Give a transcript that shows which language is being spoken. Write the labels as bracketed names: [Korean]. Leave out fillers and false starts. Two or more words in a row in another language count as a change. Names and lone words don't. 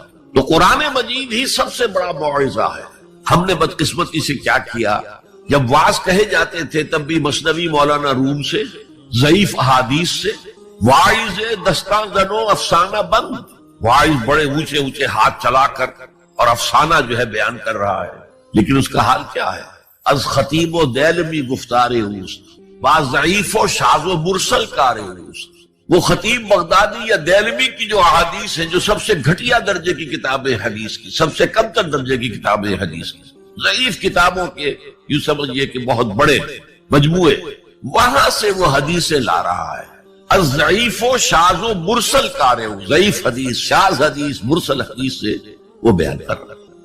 [Urdu] تو قرآن مجید ہی سب سے بڑا موعظہ ہے۔ ہم نے بدقسمتی سے کیا کیا، جب واعظ کہے جاتے تھے تب بھی مثنوی مولانا روم سے، ضعیف احادیث سے، [Persian] واعظ دستان زنو افسانہ بند، [Urdu] واعظ بڑے اونچے اونچے ہاتھ چلا کر اور افسانہ جو ہے بیان کر رہا ہے، لیکن اس کا حال کیا ہے؟ [Persian] از خطیب و دیلمی گفتار اوست، بعض ضعیف و شاذ و مرسل کار اوست۔ [Urdu] وہ خطیب بغدادی یا دہلوی کی جو احادیث ہیں جو سب سے گھٹیا درجے کی کتابیں حدیث کی، سب سے کم تر درجے کی کتابیں حدیث کی، ضعیف کتابوں کے یوں سمجھئے کہ بہت بڑے مجموعے، وہاں سے وہ حدیثیں لا رہا ہے۔ [Persian] الضعیف و شاذ و مرسل کارے، [Urdu] ضعیف حدیث، شاذ حدیث، مرسل حدیث سے وہ بیان کر رہا ہے۔